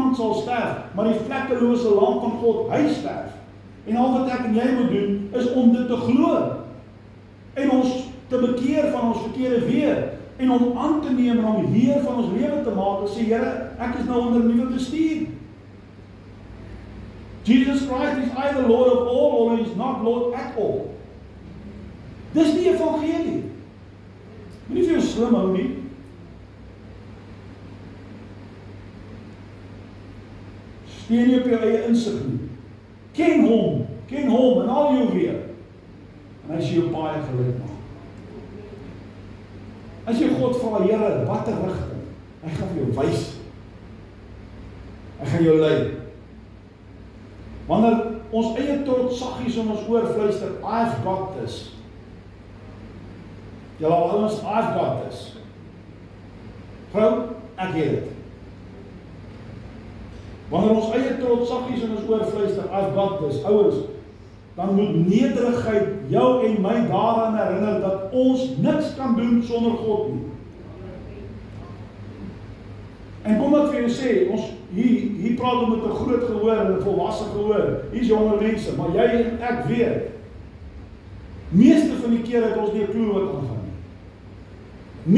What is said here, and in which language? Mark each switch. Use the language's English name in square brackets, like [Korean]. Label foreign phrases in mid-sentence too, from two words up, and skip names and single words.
[Afrikaans] Iemand sal sterf, maar die vlekkelose lam van God, hy sterf. En al wat ek en jy moet doen, is om dit te glo. En ons te bekeer van ons verkeerde weer. En om aan te neem en om Heer van ons lewe te maak. En sê, Here, ek is nou onder nuwe bestuur. [English] Jesus Christ is either Lord of all, or he is not Lord at all. [Afrikaans] Dis die evangelie. Moenie vir jou slim hou nie. Steun nie op jou eie insig nie. Ken hom in al jou weer. En hy sê jou paai geluk maak. As jy God vra, Here, watter rigting? Hy gaan vir jou wys. Hy gaan jou lei. Wanneer ons eie trots saggies om ons oor fluister, [English] I've got this. [Afrikaans] Julle ouens, [English] I've got this. [Afrikaans] Vrou, ek het dit. Wanneer ons eie trots saggies om ons oor fluister, [English] I've got this. [Afrikaans] Ouens, dan moet nederigheid jou en my daaraan herinner dat ons niks kan doen sonder God nie. En kom ek vir julle sê, ons hier praat om met 'n groot gehoor en 'n volwasse gehoor. Hier's jonger mense, maar jy en ek weet. Meeste van die kere het ons nie 'n klou wat aangaan nie.